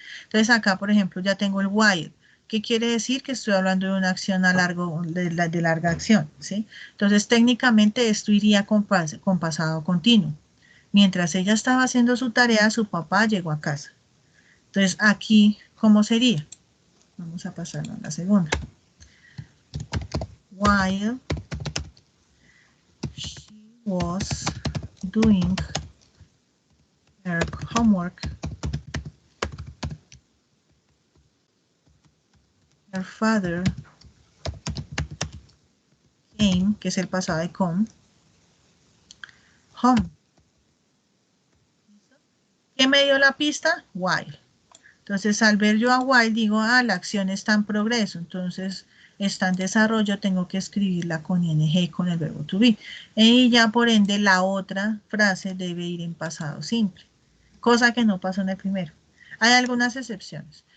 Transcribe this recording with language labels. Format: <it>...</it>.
<es>Entonces acá, por ejemplo, ya tengo el while. ¿Qué quiere decir? Que estoy hablando de una acción de larga acción, ¿sí? Entonces, técnicamente esto iría con pasado continuo. Mientras ella estaba haciendo su tarea, su papá llegó a casa. Entonces, aquí, ¿cómo sería? Vamos a pasarlo a la segunda.</es> <en>While she was doing her homework, her father came,</en> <es>que es el pasado de come,</es> <en>home.</en> <es>¿Qué me dio la pista? While. Entonces, al ver yo a while, digo, la acción está en progreso. Entonces, está en desarrollo, tengo que escribirla con ing, con el verbo to be. Y ya, por ende, la otra frase debe ir en pasado simple. Cosa que no pasó en el primero. Hay algunas excepciones.</es>